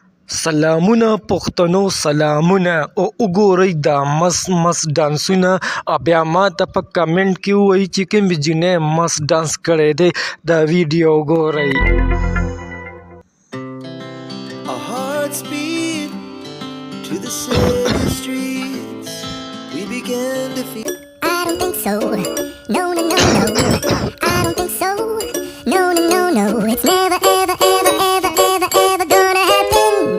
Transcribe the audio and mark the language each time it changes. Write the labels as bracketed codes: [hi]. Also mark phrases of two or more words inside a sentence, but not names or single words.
[ps] سلامونه پښتنو سلامونه او وګورئ دا مس ډانسونه بیا ما ته په کمنټ کې ووایي چې کومې جینۍ مس ډانس کړی دی دا ویډیو وګورئ. [en] Our hearts beat to the city streets. We began to feel. I don't think so. No, no, no, no. I don't think so. No, no, no, no. It's never, ever, ever, ever, ever, ever gonna happen.